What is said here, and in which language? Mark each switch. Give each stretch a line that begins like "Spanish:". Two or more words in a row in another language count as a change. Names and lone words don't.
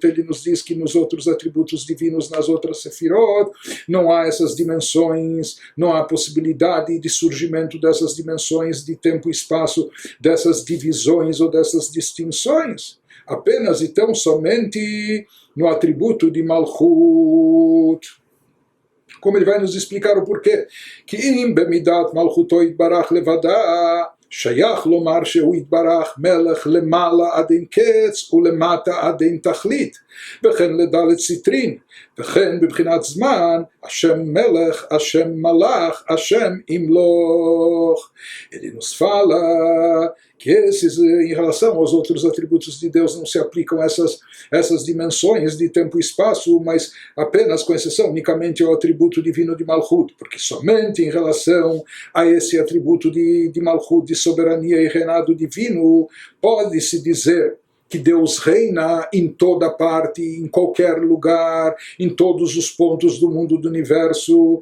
Portuguese: Ele nos diz que nos outros atributos divinos, nas outras Sefirot, não há essas dimensões, não há possibilidade de surgimento dessas dimensões de tempo e espaço, dessas divisões ou dessas distinções. Apenas e tão somente no atributo de Malchut. Como ele vai nos explicar o porquê.
Hebrew: כי אם במדת מלכותו יתברך לבדה, שייך לומר שהוא יתברך מלך למעלה עד אין קץ ולמטה עד אין תכלית, וכן לדלת סטרין, וכן בבחינת זמן, השם מלך, השם מלך, השם ימלוך.
Portuguese: Ele nos fala que esses, em relação aos outros atributos de Deus, não se aplicam essas dimensões de tempo e espaço, mas apenas, com exceção, unicamente ao atributo divino de Malchut, porque somente em relação a esse atributo de Malchut, de soberania e reinado divino, pode-se dizer que Deus reina em toda parte, em qualquer lugar, em todos os pontos do mundo, do universo.